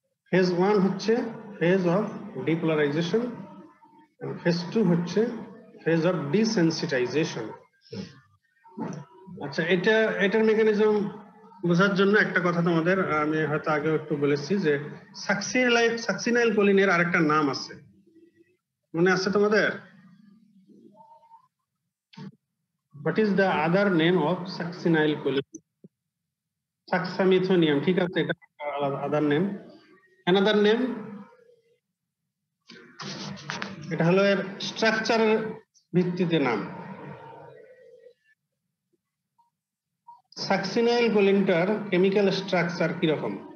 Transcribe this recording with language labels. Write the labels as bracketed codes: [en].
[en] phase 1 [bn] হচ্ছে [en] phase of depolarization and phase 2 হচ্ছে phase of desensitization. [bn] আচ্ছা, এটার মেকানিজম বোঝার জন্য একটা কথা তোমাদের আমি হয়তো আগে একটু বলেছি যে সাকসিনাইলকোলিনের আরেকটা নাম আছে, মনে আছে তোমাদের? [en] What is the other name of succinylcholine? [bn] Saxamethonium, ঠিক আছে, এটা আদার নেম। অ্যানাদার নেম, এটা হলো এর স্ট্রাকচারের ভিত্তিতে নাম। সাকসিনাইলকোলিনটার কেমিক্যাল স্ট্রাকচার কি রকম?